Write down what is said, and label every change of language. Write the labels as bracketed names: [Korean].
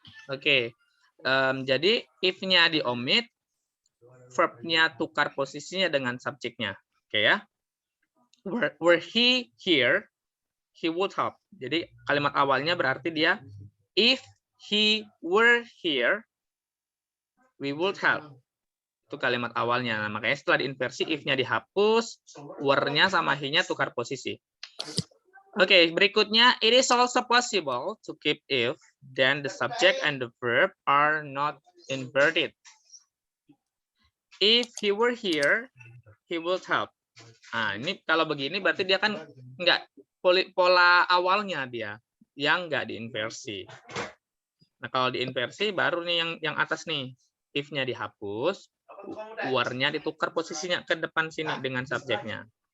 [Indonesian] Oke, jadi if-nya diomit, verb-nya tukar posisinya dengan subjeknya. Oke ya. [English] Were he here, he would have. [Indonesian] Jadi kalimat awalnya berarti dia [English] if he were here, we would have. [Indonesian] Itu kalimat awalnya. Nah, makanya setelah diinversi if-nya dihapus, were-nya sama he-nya tukar posisi. Oke, berikutnya [English] it is also possible to keep if then the subject and the verb are not inverted. If he were here, he would have. [Indonesian] Nah, ini kalau begini berarti dia kan enggak pola awalnya dia yang enggak diinversi. Nah, kalau diinversi baru nih yang atas nih. If-nya dihapus, were-nya ditukar posisinya ke depan sini dengan subjeknya.